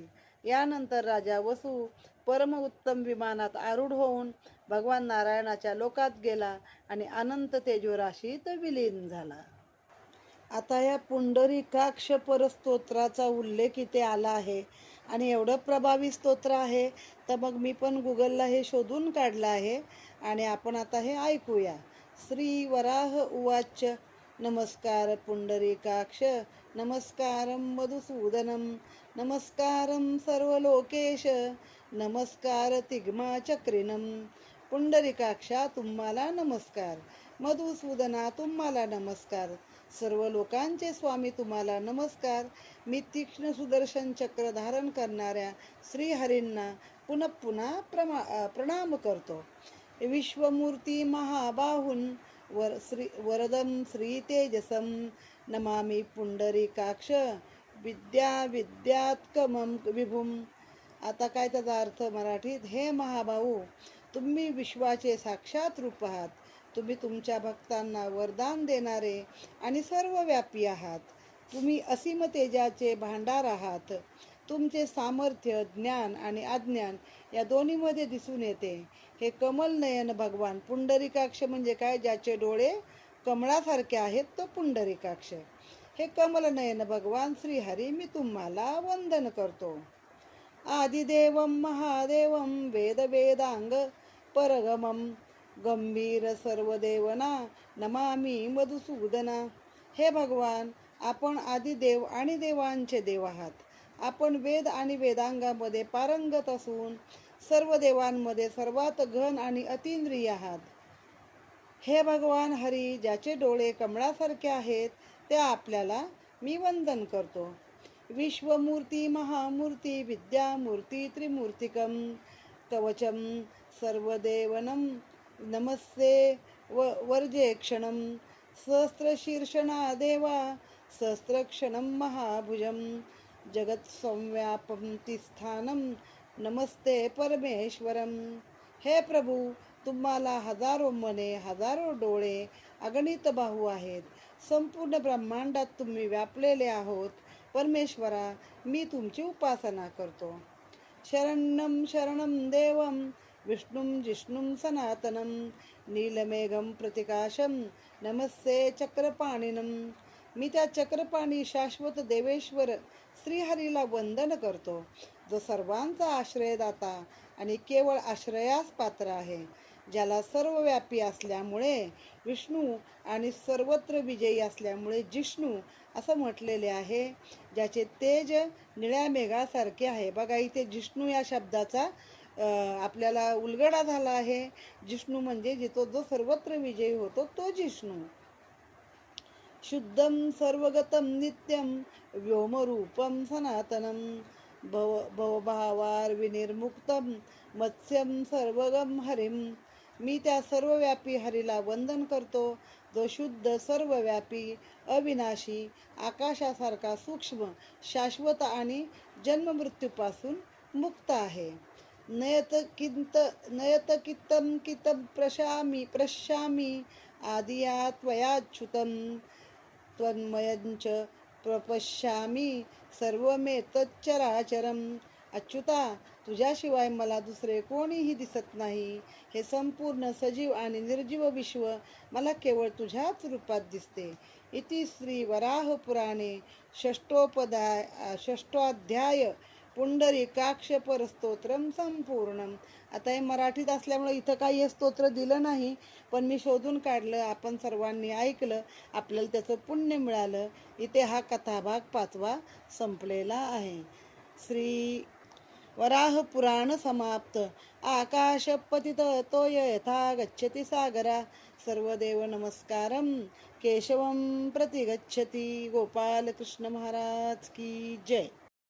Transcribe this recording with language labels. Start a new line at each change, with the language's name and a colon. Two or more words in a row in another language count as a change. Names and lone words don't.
Marathi: यानंतर राजा वसू परम उत्तम विमानात आरूढ होऊन भगवान नारायणाच्या लोकात गेला आणि अनंत तेजोराशीत विलीन झाला. आता या पुंडरीकाक्ष परस्तोत्राचा उल्लेख इथे आला आहे आणि एवढं प्रभावी स्तोत्र आहे, तर मग मी पण गुगलला हे शोधून काढलं आहे आणि आपण आता हे ऐकूया.
Sanskrit: श्री वराह उवाच, नमस्कार पुंडरीकाक्ष, नमस्कारं मधुसूदनं, नमस्कारं सर्वलोकेश, नमस्कार तिग्माचक्रिणं.
Marathi: पुंडरीकाक्षा तुम्हाला नमस्कार, मधुसूदना तुम्हाला नमस्कार, सर्व लोकांचे स्वामी तुम्हाला नमस्कार. मी तीक्ष्ण सुदर्शन चक्र धारण करणाऱ्या श्रीहरींना पुनः पुन्हा प्रणाम करतो.
Sanskrit: विश्वमूर्ती महाबाहुन वरदं श्री तेजसं, नमामि पुंडरीकाक्ष विद्यात्कमं विभुम.
Marathi: आता काय त्याचा अर्थ मराठीत, हे महाभाऊ, तुम्ही विश्वाचे साक्षात रूप आहात. तुम्ही तुमच्या भक्तांना वरदान देणारे आणि सर्वव्यापी आहात. तुम्ही असीम तेजाचे भांडार आहात. तुमचे सामर्थ्य ज्ञान आणि अज्ञान या दोन्हीमध्ये दिसून येते. हे कमल नयन भगवान पुंडरीकाक्ष म्हणजे काय, ज्याचे डोळे कमळासारखे आहेत तो पुंडरीकाक्ष. हे कमल नयन भगवान श्रीहरी मी तुम्हाला वंदन करतो.
Sanskrit: आदिदेवं महादेवं वेद वेदांग परगमं, गंभीर सर्वदेवना नमामि मधुसूदना.
Marathi: हे भगवान, आपण आदिदेव आणि देवांचे देव आहात. आपण वेद आणि वेदांगामध्ये पारंगत असून सर्व देवांमध्ये सर्वात घन आणि अतींद्रिय आहात. हे भगवान हरी, ज्याचे डोळे कमळासारखे आहेत त्या आपल्याला मी वंदन करतो.
Sanskrit: विश्वमूर्ती महामूर्ती विद्यामूर्ती त्रिमूर्तिकं, कवचम सर्वदेवनं नमस्ते वर्जेक्षणं, सहस्रशीर्षणा देवा सहस्रक्षणं महाभुजं, जगत्संव्यापं तिस्थानं नमस्ते परमेश्वरं.
Marathi: हे प्रभू, तुम्हाला हजारो मने, हजारो डोळे, अगणित बाहू आहेत. संपूर्ण ब्रह्मांडात तुम्ही व्यापलेले आहोत. परमेश्वरा, मी तुमची उपासना करतो.
Sanskrit: शरणं शरणं देवं विष्णुं जिष्णुं सनातनं, नीलमेघं प्रतिकाशं नमस्ते चक्रपाणिनं.
Marathi: मी त्या चक्रपाणी शाश्वत देवेश्वर श्रीहरीला वंदन करतो, जो सर्वांचा आश्रयदाता आणि केवळ आश्रयास पात्र आहे. ज्याला सर्वव्यापी असल्यामुळे विष्णू आणि सर्वत्र विजयी असल्यामुळे जिष्णू असं म्हटलेले आहे. ज्याचे तेज निळ्या मेघासारखे आहे. बघा, इथे जिष्णू या शब्दाचा आपल्याला उलगडा झाला आहे. जिष्णू म्हणजे जो सर्वत्र विजयी होतो तो जिष्णू.
Sanskrit: शुद्धं सर्वगतं नित्यं व्योमरूपं सनातनं, भवभावार विनिर्मुक्तं मत्स्यं सर्वगं हरिं.
Marathi: मी त्या सर्वव्यापी हरीला वंदन करतो, जो शुद्ध सर्वव्यापी अविनाशी आकाशासारखा सूक्ष्म शाश्वत आणि जन्ममृत्यूपासून मुक्त आहे.
Sanskrit: नयतकितं कितं प्रश्यामि आदिया त्वयाच्युतं, त्वन्मयञ्च प्रपश्यामि सर्वमेतच्चराचरम्.
Marathi: अच्युता, तुझ्याशिवाय मला दुसरे कोणीही दिसत नाही. हे संपूर्ण सजीव आणि निर्जीव विश्व मला केवळ तुझ्याच रूपात दिसते.
Sanskrit: इति श्री वराह पुराणे षष्ठोध्याय पुंडरीकाक्ष परस्तोत्रम संपूर्णम.
Marathi: आता हे मराठीत असल्यामुळे इथं काही हे स्तोत्र दिलं नाही, पण मी शोधून काढलं, आपण सर्वांनी ऐकलं, आपल्याला त्याचं पुण्य मिळालं. इथे हा कथाभाग 5वा संपलेला आहे. श्री वराह पुराण समाप्त.
Sanskrit: आकाश पतित तोय यथा गच्छति सागरा, सर्वदेव नमस्कारं केशवं प्रति गच्छति.
Hindi: गोपाल कृष्ण महाराज की जय.